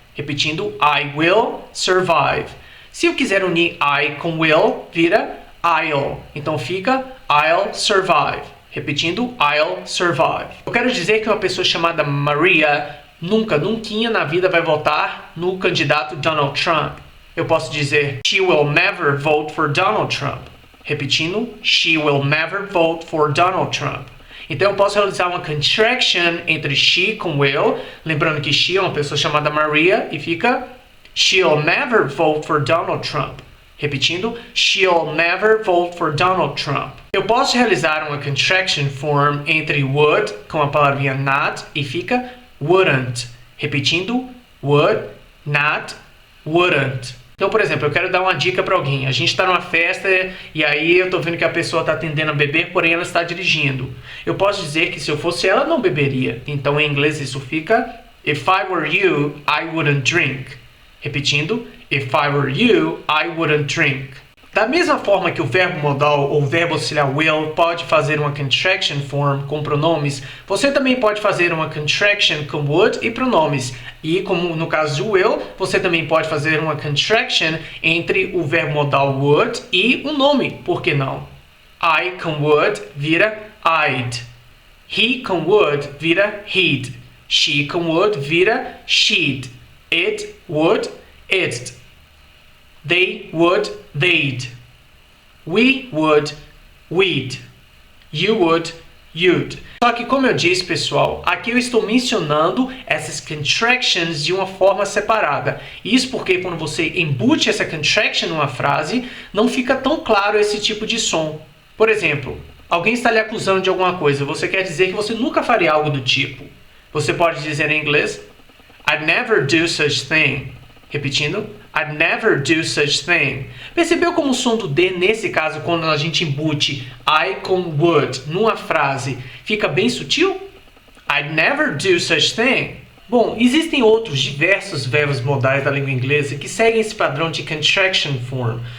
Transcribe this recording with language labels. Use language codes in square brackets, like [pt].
[pt] Repetindo, [en] I will survive. [pt] Se eu quiser unir I com will, vira I'll. Então fica [en] I'll survive. [pt] Repetindo, [en] I'll survive. [pt] Eu quero dizer que uma pessoa chamada Maria nunca na vida vai votar no candidato Donald Trump. Eu posso dizer, [en] she will never vote for Donald Trump. [pt] Repetindo, [en] she will never vote for Donald Trump. [pt] Então eu posso realizar uma contraction entre she com will, lembrando que she é uma pessoa chamada Maria e fica [en] she'll never vote for Donald Trump. [pt] Repetindo, [en] she'll never vote for Donald Trump. [pt] Eu posso realizar uma contraction form entre would com a palavrinha not e fica wouldn't. Repetindo, [en] would, not, wouldn't. [pt] Então, por exemplo, eu quero dar uma dica para alguém. A gente está numa festa e aí eu estou vendo que a pessoa está tendendo a beber, porém ela está dirigindo. Eu posso dizer que se eu fosse ela, não beberia. Então, em inglês isso fica [en] If I were you, I wouldn't drink. [pt] Repetindo, [en] If I were you, I wouldn't drink. [pt] Da mesma forma que o verbo modal ou verbo auxiliar will pode fazer uma contraction form com pronomes, você também pode fazer uma contraction com would e pronomes. E como no caso de will, você também pode fazer uma contraction entre o verbo modal would e o nome, por que não? I com would vira I'd. He com would vira he'd. She com would vira she'd. It would it'd. [en] They would they'd. We would we'd. You would you'd. [pt] Só que como eu disse, pessoal, aqui eu estou mencionando essas contractions de uma forma separada. Isso porque quando você embute essa contraction numa frase, não fica tão claro esse tipo de som. Por exemplo, alguém está lhe acusando de alguma coisa, você quer dizer que você nunca faria algo do tipo. Você pode dizer em inglês, [en] I'd never do such thing. [pt] Repetindo, [en] I'd never do such thing. [pt] Percebeu como o som do D, nesse caso, quando a gente embute I com would numa frase, fica bem sutil? [en] I'd never do such thing. [pt] Bom, existem outros diversos verbos modais da língua inglesa que seguem esse padrão de contraction form.